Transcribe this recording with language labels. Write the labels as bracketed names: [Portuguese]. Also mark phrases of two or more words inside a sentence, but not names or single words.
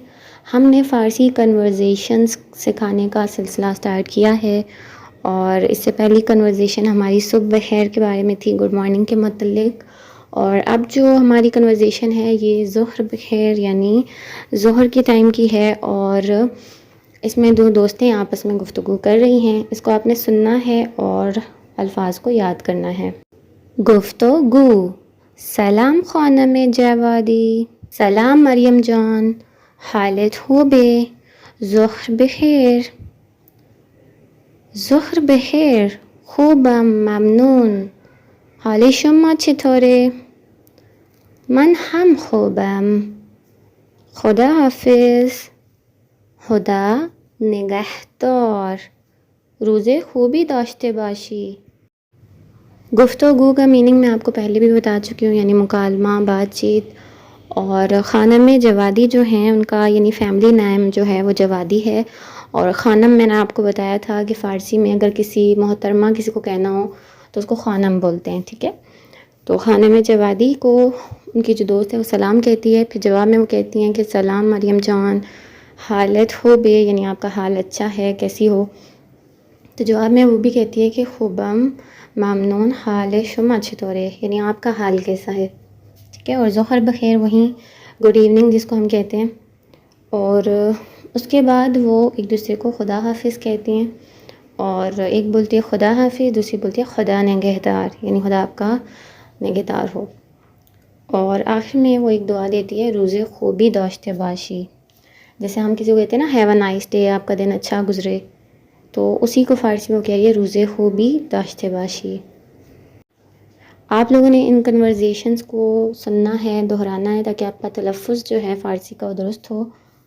[Urdu] ہم نے فارسی کنورزیشنز سکھانے کا سلسلہ سٹارٹ کیا ہے، اور اس سے پہلی کنورزیشن ہماری [Persian] صبح بخیر [Urdu] کے بارے میں تھی، [English] good morning [Urdu] کے متعلق۔ اور اب جو ہماری کنورزیشن ہے یہ [Persian] ظہر بخیر [Urdu] یعنی ظہر کے ٹائم کی ہے، اور اس میں دو دوستیں آپس میں گفتگو کر رہی ہیں۔ اس کو آپ نے سننا ہے اور الفاظ کو یاد کرنا ہے۔ گفتگو: [Persian] سلام خانم جوادی، سلام مریم جان، حالت خوبه؟ ظهر بخیر. ظهر بخیر، خوبم ممنون. حال شما چطوره؟ من هم خوبم. خدا حافظ. خدا نگهدار. روز خوبی داشته باشی. [Urdu] گفتگو کا میننگ میں آپ کو پہلے بھی بتا چکی ہوں، یعنی مکالمہ، بات چیت۔ اور خانم جوادی جو ہیں ان کا یعنی [English] family name [Urdu] جو ہے وہ جوادی ہے، اور خانم میں نے آپ کو بتایا تھا کہ فارسی میں اگر کسی محترمہ کسی کو کہنا ہو تو اس کو خانم بولتے ہیں، ٹھیک ہے؟ تو خانم جوادی کو ان کی جو دوست ہے وہ سلام کہتی ہے، پھر جواب میں وہ کہتی ہیں کہ [Persian] سلام مریم جان، حالت ہو بے [Urdu] یعنی آپ کا حال اچھا ہے، کیسی ہو؟ تو جواب میں وہ بھی کہتی ہے کہ [Persian] خوبم ممنون، حال شما چطوره [Urdu] یعنی آپ کا حال کیسا ہے، ٹھیک ہے؟ اور [Persian] ظہر بخیر [Urdu] وہیں [English] good evening [Urdu] جس کو ہم کہتے ہیں۔ اور اس کے بعد وہ ایک دوسرے کو خدا حافظ کہتی ہیں، اور ایک بولتی ہے خدا حافظ، دوسری بولتی ہے [Persian] خدا نگہدار [Urdu] یعنی خدا آپ کا نگہدار ہو۔ اور آخر میں وہ ایک دعا دیتی ہے، [Persian] روز خوبی داشته باشی، [Urdu] جیسے ہم کسی کو کہتے ہیں نا [English] have a nice day, [Urdu] آپ کا دن اچھا گزرے، تو اسی کو فارسی میں وہ کہہ رہی ہے [Persian] روز خوبی داشته باشی۔ [Urdu] آپ لوگوں نے ان کنورزیشنز کو سننا ہے، دہرانا ہے، تاکہ آپ کا تلفظ جو ہے فارسی کا وہ درست ہو۔